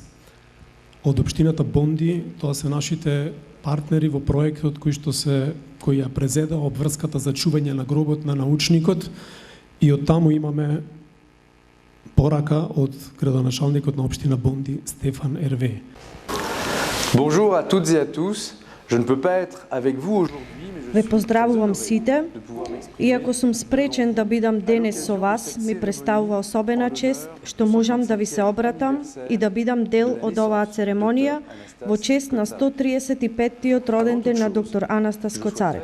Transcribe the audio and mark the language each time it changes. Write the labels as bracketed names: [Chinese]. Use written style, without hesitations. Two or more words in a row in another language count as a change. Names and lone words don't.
[Macedonian] Од општината Бонди, тоа се нашите партнери во проектот кој ја презеда обврската за чување на гробот на научникот, и од таму имаме порака од градоначалникот на општина Бонди, Стефан Ерве. [French] Bonjour à toutes et à tous. Je ne peux pas être avec vous aujourd'hui. [Macedonian] Ве поздравувам сите. Иако сум спречен да бидам денес со вас, ми представува особена чест што можам да ви се обратам и да бидам дел од оваа церемонија во чест на 135-тиот роден ден на доктор Анастас Коцарев.